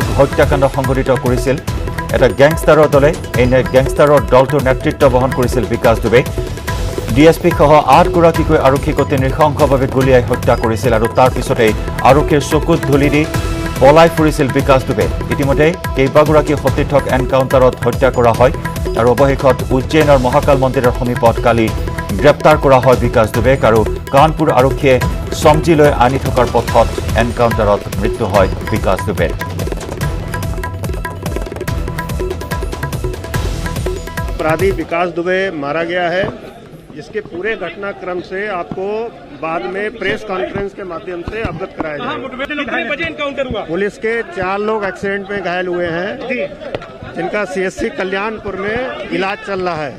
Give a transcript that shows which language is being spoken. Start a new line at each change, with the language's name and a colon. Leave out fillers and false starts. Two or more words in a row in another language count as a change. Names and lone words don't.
Assamese: হত্যাকাণ্ড সংঘটিত কৰিছিল এটা গ্যাংষ্টাৰৰ দলে এই গ্যাংষ্টাৰৰ দলটোৰ নেতৃত্ব বহন কৰিছিল বিকাশ দুবে ডিএছপি সহ 8 গৰাকীকৈ আৰক্ষীক অতি নৃশংসভাৱে গুলীয়াই হত্যা কৰিছিল আৰু তাৰ পিছতেই আৰক্ষীৰ চকুত ধুলি দি পলাই ফুৰিছিল বিকাশ দুবে ইতিমধ্যে কেইবাগৰাকী সতীৰ্থক এনকাউণ্টাৰত হত্যা কৰা হয় আৰু অৱশেষত উজ্জয়িনৰ মহাকাল মন্দিৰৰ সমীপত কালি গ্ৰেপ্তাৰ কৰা হয় বিকাশ দুবেক আৰু কানপুৰ আৰক্ষীয়ে সমঝিলৈ আনি থকাৰ পথত এনকাউণ্টাৰত মৃত্যু হয় বিকাশ দুবেৰ
Hindi: अपराधी विकास दुबे मारा गया है इसके पूरे घटनाक्रम से आपको बाद में
English: press conference
Hindi: के माध्यम से अवगत कराया जाएगा पुलिस के 4 लोग एक्सीडेंट में घायल हुए हैं जिनका सीएससी कल्याणपुर में इलाज चल रहा है